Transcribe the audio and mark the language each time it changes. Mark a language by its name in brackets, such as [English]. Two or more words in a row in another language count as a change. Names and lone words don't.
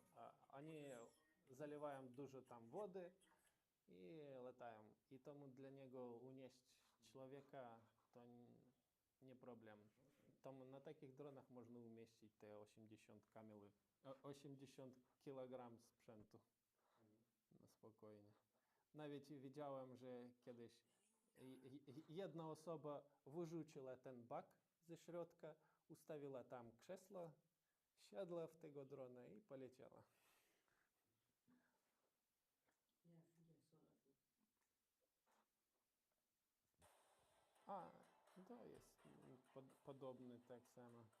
[Polish] Oni zalewają dużo tam wody i latają. I tomu dla niego unieść człowieka to nie problem. Тому на takich dronach można umieścić te 80 kg sprzętu. No spokojnie. Nawet widziałem, że kiedyś jedna osoba wyrzuciła ten bak ze środka, ustawiła tam krzesło, siadła w tego drona i poleciała. [English] Yeah, I think I saw that too. [Polish] To jest podobny tak samo.